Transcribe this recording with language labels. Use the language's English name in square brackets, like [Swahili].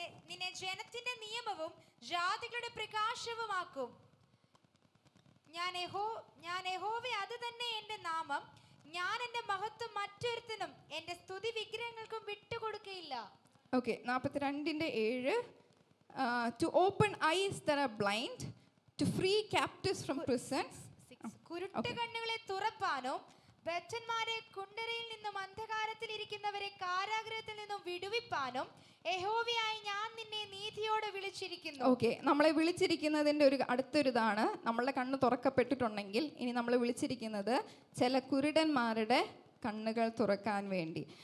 [Malayalam] നിന്നെ ജനത്തിന്റെ നിയമവും ജാതികളുടെ പ്രകാശവുമാക്കും. ഞാൻ യഹോവ, അത് തന്നെ എന്റെ നാമം. ഞാൻ എന്റെ മഹത്വം മറ്റൊരുത്തനും എന്റെ സ്തുതി വിഗ്രഹങ്ങൾക്കും വിട്ടുകൊടുക്കയില്ല. Okay, 42:7. [English] To open eyes that are blind, to free captives from prisons. [Malayalam] കുരുട്ട് കണ്ണുകളെ തുറപ്പാനും ബദ്ധന്മാരെ കുണ്ടരയിൽ നിന്നും അന്ധകാരത്തിൽ ഇരിക്കുന്നവരെ കാരാഗൃഹത്തിൽ നിന്നും വിടുവിപ്പാനും യഹോവയായ ഞാൻ നിന്നെ നീതിയോടെ വിളിച്ചിരിക്കുന്നു. ഓക്കെ, നമ്മളെ വിളിച്ചിരിക്കുന്നതിൻ്റെ ഒരു അടുത്തൊരിതാണ്, നമ്മളുടെ കണ്ണ് തുറക്കപ്പെട്ടിട്ടുണ്ടെങ്കിൽ ഇനി നമ്മളെ വിളിച്ചിരിക്കുന്നത് ചില കുരുടന്മാരുടെ കണ്ണുകൾ തുറക്കാൻ വേണ്ടി.